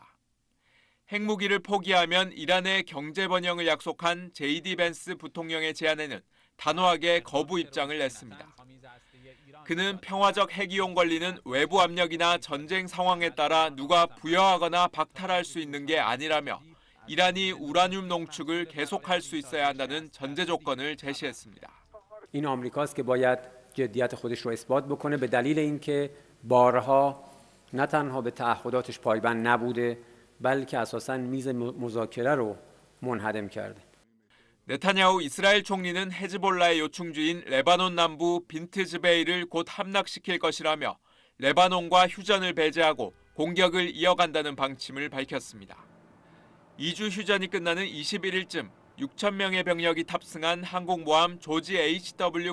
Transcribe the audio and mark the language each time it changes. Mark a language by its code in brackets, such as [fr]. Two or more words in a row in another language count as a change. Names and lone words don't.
[ko] 핵무기를 포기하면 이란의 경제 번영을 약속한 JD 벤스 부통령의 제안에는 단호하게 거부 입장을 냈습니다. 그는 평화적 핵이용 권리는 외부 압력이나 전쟁 상황에 따라 누가 부여하거나 박탈할 수 있는 게 아니라며 이란이 우라늄 농축을 계속할 수 있어야 한다는 전제 조건을 제시했습니다. [fa] این آمریکاست که باید جدیت خودش رو اثبات بکنه به دلیل اینکه بارها نه تنها به تعهداتش پایبند نبوده بلکه اساساً میز مذاکره رو منهدم کرده. [ko] 네타냐후 이스라엘 총리는 헤즈볼라의 요충지인 레바논 남부 빈트 즈베이를 곧 함락시킬 것이라며 레바논과 휴전을 배제하고 공격을 이어간다는 방침을 밝혔습니다. 2주 휴전이 끝나는 21일쯤 6,000명의 병력이 탑승한 항공모함 조지 H.W.